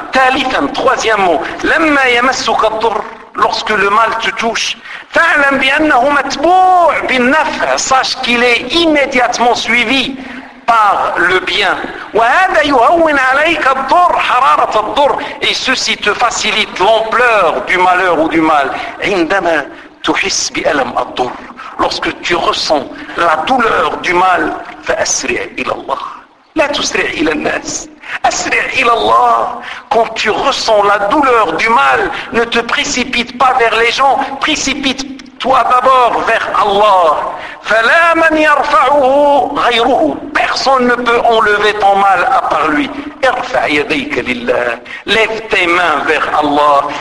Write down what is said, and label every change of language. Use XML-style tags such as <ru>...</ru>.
<ar>ثالثا,</ar> <fr>troisième mot,</fr> <ar>لما يمسك الضر,</ar> <fr>lorsque le mal te touche,</fr> <ar>فَعْلَمْ بِأَنَّهُ مَتْبُوعْ بِالنَّفْعِ,</ar> <fr>sache qu'il est immédiatement suivi par le bien.</fr> <ar>وَهَذَا يُهَوِّنْ عَلَيْكَ الضُّرْ حَرَارَةَ الضُّرْ,</ar> <fr>et ceci te facilite l'ampleur du malheur ou du mal.</fr> <ar>عِنْدَمَا تُحِسْ بِأَلَمْ الضُّرْ,</ar> <fr>lorsque tu ressens la douleur du mal,</fr> <ar>فَأَسْرِعْ إِلَى اللَّهِ, لَا تُسْرِعْ إِلَى النَّاسِ. Asri' ila Allah,</ar> <fr>quand tu ressens la douleur du mal, ne te précipite pas vers les gens, précipite-toi d'abord vers Allah.</fr> <ar>Fala man yarfa'uhu ghayruhu,</ar> <fr>personne ne peut enlever ton mal à part lui.</fr> <ar>Irfa' yadayka lillah,</ar> <fr>lève tes mains vers Allah.</fr>